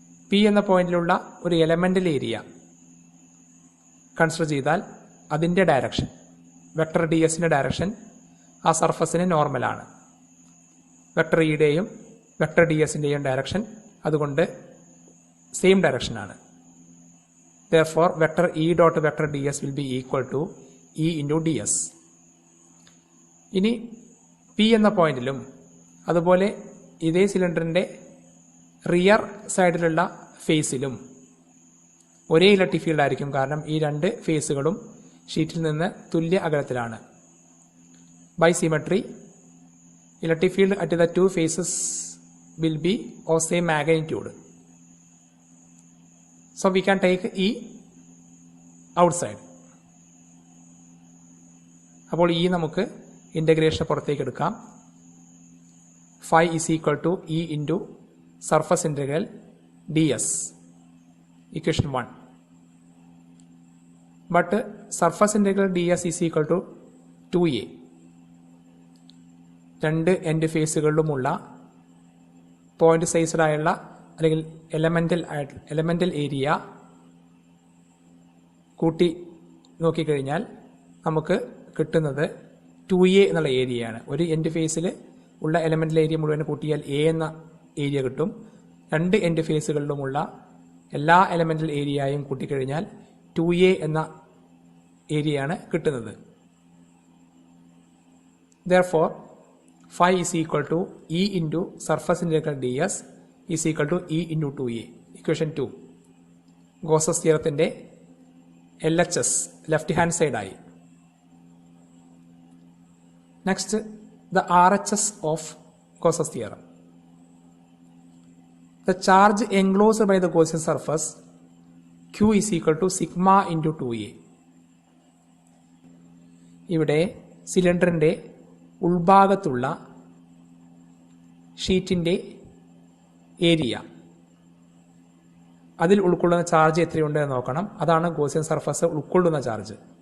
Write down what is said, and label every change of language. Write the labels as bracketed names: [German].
[Malayalam] P എന്ന പോയിന്റിലുള്ള ഒരു elemental area consider ചെയ്താൽ അതിൻ്റെ ഡയറക്ഷൻ വെക്ടർ ഡി എസിൻ്റെ ഡയറക്ഷൻ ആ സർഫസിന് നോർമലാണ്. വെക്ടർ ഇയുടെയും വെക്ടർ ഡി എസിൻ്റെയും ഡയറക്ഷൻ അതുകൊണ്ട് same ഡയറക്ഷനാണ്. [English] therefore vector E dot vector ds will be equal to E into ds. [Malayalam] ഇനി പി എന്ന പോയിന്റിലും അതുപോലെ ഇതേ സിലിണ്ടറിൻ്റെ റിയർ സൈഡിലുള്ള ഫേസിലും ഒരേ ഇലക്ട്രിക് ഫീൽഡ് ആയിരിക്കും. കാരണം ഈ രണ്ട് ഫേസുകളും ഷീറ്റിൽ നിന്ന് തുല്യ അകലത്തിലാണ്. [English] By symmetry electric field at the two faces will be of same magnitude. So we can take E outside. [Malayalam] അപ്പോൾ ഈ നമുക്ക് ഇൻ്റഗ്രേഷൻ പുറത്തേക്ക് എടുക്കാം. [English] phi is equal to E into surface integral ds. Equation 1. But surface integral ds is equal to 2a. [Malayalam] രണ്ട് end ഫേസുകളിലുമുള്ള point സൈസിലായുള്ള അല്ലെങ്കിൽ elemental area കൂട്ടി നോക്കിക്കഴിഞ്ഞാൽ നമുക്ക് കിട്ടുന്നത് 2a എന്നുള്ള ഏരിയയാണ്. ഒരു എൻഡ് ഫേസിൽ ഉള്ള എലമെന്റൽ ഏരിയ മുഴുവൻ കൂട്ടിയാൽ എ എന്ന ഏരിയ കിട്ടും. രണ്ട് എൻഡ് ഫേസുകളിലുമുള്ള എല്ലാ എലമെന്റൽ ഏരിയയും കൂട്ടിക്കഴിഞ്ഞാൽ 2a എന്ന ഏരിയയാണ് കിട്ടുന്നത്. [English] therefore phi is equal to E into surface integral ds is equal to E into 2a. Equation 2. [Malayalam] Gauss's തിയറത്തിന്റെ LHS left hand സൈഡായി. [English] Next the RHS of Gauss's theorem. The charge enclosed by the Gaussian surface Q is equal to sigma into 2a. [Malayalam] ഇവിടെ സിലിണ്ടറിന്റെ ഉൾഭാഗത്തുള്ള ഷീറ്റിന്റെ area, അതിൽ ഉൾക്കൊള്ളുന്ന charge എത്രയുണ്ട് എന്ന് നോക്കണം. അതാണ് Gaussian surface ഉൾക്കൊള്ളുന്ന ചാർജ്.